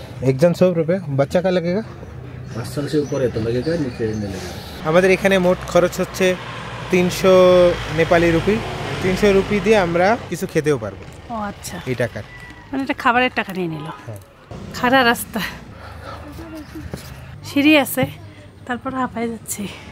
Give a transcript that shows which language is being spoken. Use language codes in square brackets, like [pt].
[hi] একজন 100 रुपए, বাচ্চা কা লাগেগা? 5 साल से ऊपर है तो लगेगा, नीचे नहीं लगेगा। [bn] আমাদের এখানে মোট খরচ হচ্ছে 300 নেপালি রুপি। 300 রুপি দিয়ে আমরা কিছু খেতেও পারবো। ও আচ্ছা, এই টাকার মানে এটা খাবারের টাকা নিয়ে নিল। খাড়া রাস্তা, সিঁড়ি আছে, তারপর হাঁপায় যাচ্ছে।